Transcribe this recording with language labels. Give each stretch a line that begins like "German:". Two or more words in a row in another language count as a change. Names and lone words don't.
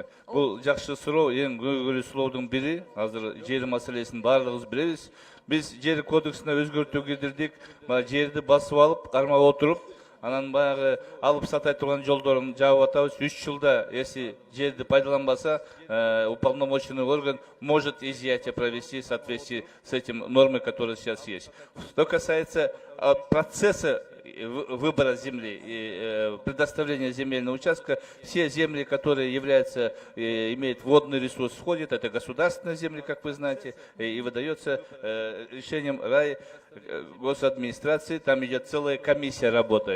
Kyrgyz: Бул жакшы суроо, эң көңүлдүү суроодун бири. Азыр жер маселесин баардыгыбыз билебиз. Биз жер кодексине өзгөртүү киргиздик. Жерди басып алып, кармап отуруп, анан баягы алып сатай турган жолдорун жаап атабыз.
Russian: 3 жылда если
Kyrgyz: жерди пайдаланбаса,
Russian: уполномоченный орган может изъятие провести в соответствии с этим нормой, которые сейчас есть. Что касается процесса выбора земли и предоставления земельного участка, все земли, которые являются, имеют водный ресурс, входят, это государственные земли, как вы знаете, и выдается решением рай госадминистрации, там идет целая комиссия работает.